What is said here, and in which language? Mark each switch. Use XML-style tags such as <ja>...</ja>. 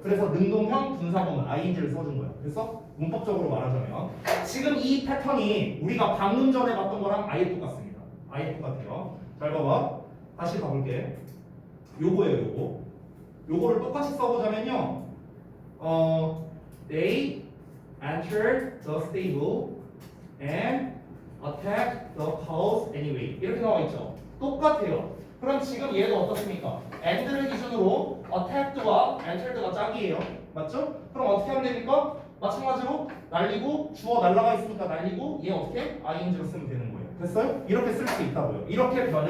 <ko>그래서 능동형 분사구문 ing를 써준 거야. 그래서 문법적으로 말하자면 지금 이 패턴이 우리가 방금 전에 봤던 거랑 아예 똑같습니다. 아예 똑같아요. 잘 봐봐. 다시 가볼게. 요거예요. 요거를 똑같이 써보자면요.</ko> <en>They entered the stable and attacked the cows anyway.</en> <ko>이렇게 나와 있죠. 똑같아요. 그럼 지금 얘도 어떻습니까? and를 기준으로 attacked와 entered가 짝이에요. 맞죠? 그럼 어떻게 하면 됩니까? 마찬가지로 날리고 주어 날라가 있으니까 날리고 얘 어떻게? ing로 쓰면 되는 거예요. 됐어요? 이렇게 쓸 수 있다고요. 이렇게 변형</ko>